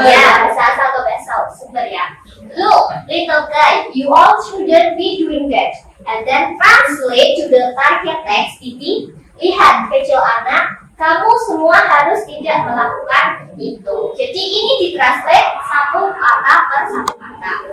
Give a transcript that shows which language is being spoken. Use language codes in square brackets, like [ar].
[id] Ya, bahasa asal atau bahasa sumber ya. [en] Look, little guy, you all shouldn't be doing that. And then translate to the target text. [id] Titik, lihat kecil anak, kamu semua harus tidak melakukan itu. Jadi ini ditranslate satu kata per satu kata.